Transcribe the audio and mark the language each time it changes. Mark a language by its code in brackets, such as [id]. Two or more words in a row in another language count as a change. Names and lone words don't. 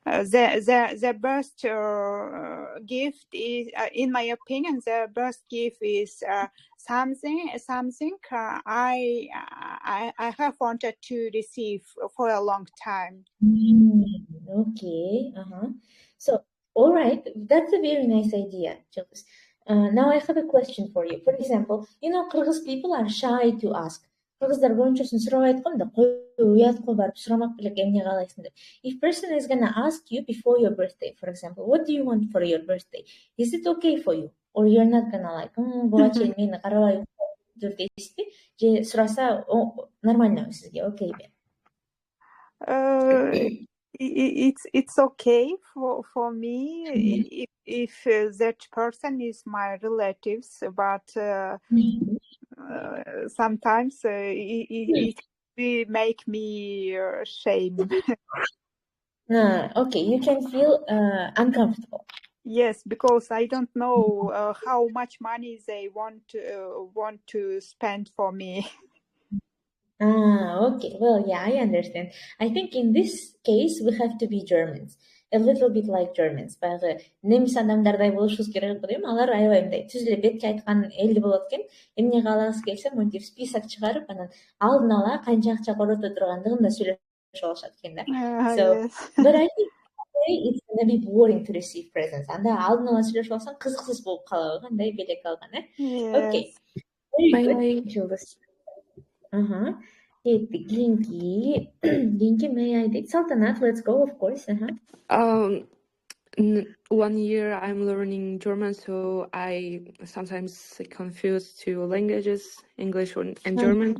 [en] The best gift is, in my opinion, the best gift is something I have wanted to receive for a long time. Okay. So, all right, that's a very nice idea, Jules. Now I have a question for you. For example, Kyrgyz people are shy to ask. [ky] Kyrgyzдар көбүнчөсүн сурабай айткан да, уятка барып сурамак белек эмне каалайсың деп. [en] If person is gonna ask you before your birthday, for example, what do you want for your birthday? Is it okay for you? Or you're not gonna like, [ky] буга чейин мени карабай тур дейсизби? Же сураса нормальныйбы сизге? Окейби? [en] It's okay for me if that person is my relatives, but sometimes it will make me shame. Okay, you can feel uncomfortable. Yes, because I don't know how much money they want to spend for me. Okay. Well, yeah, I understand. I think in this case we have to be Germans, a little bit like Germans. [ky] Баягы немис адамдардай болушубуз керек дейм. Алар аябай мындай түз эле бетке айткан элди болот экен. Эмне каалагысы келсе, монтип список чыгарып, анан алдын ала канча акча корото тургандыгын да сүйлөшүп алышат экен да. [en] So, but I think it's gonna be boring to receive presents. [ky] Анда алдын ала сүйлөшүп алсаң кызыксыз болуп калабы, кандай белек алган, [en] Okay. Very good. Linky, may I take Sultanat? Let's go, of course. 1 year I'm learning German, so I sometimes confuse two languages, English and German.